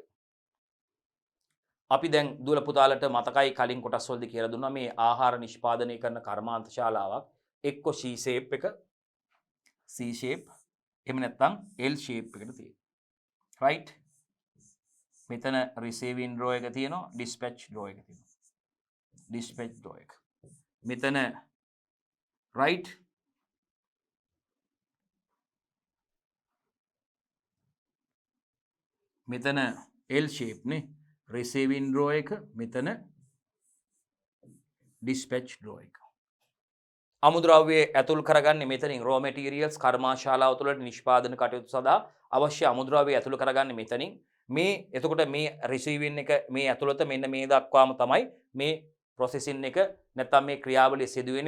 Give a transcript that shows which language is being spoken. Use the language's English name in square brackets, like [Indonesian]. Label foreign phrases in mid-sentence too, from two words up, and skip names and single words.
[Sinhala] අපි දැන් දුවල පුතාලට මතකයි කලින් කොටස් වලදී කියලා දුන්නා මේ ආහාර නිෂ්පාදනය කරන කර්මාන්ත ශාලාවක් එක්ක [English] C shape [Sinhala] එක [English] C shape [Sinhala] එහෙම නැත්නම් [English] L shape [Sinhala] එකට තියෙනවා. right මෙතන [English] receiving draw [Sinhala] එක තියෙනවා, [English] dispatch draw [Sinhala] එක තියෙනවා. [English] dispatch draw [Sinhala] එක. මෙතන right මෙතන [English] L shape [Sinhala] නේ [English] receiving draw [Sinhala] එක, මෙතන [English] dispatch draw [Sinhala] එක. අමුද්‍රව්‍ය ඇතුල් කරගන්නේ මෙතනින් [English] raw materials [Sinhala] කර්මාශාලාව තුළට නිෂ්පාදන කටයුතු සඳහා අවශ්‍ය අමුද්‍රව්‍ය ඇතුල් කරගන්නේ මෙතනින්. මේ එතකොට මේ receiving එක මේ ඇතුළත මෙන්න මේ දක්වාම තමයි මේ processing එක නැත්නම් මේ ක්‍රියාවලිය සිදු වෙන්නේ.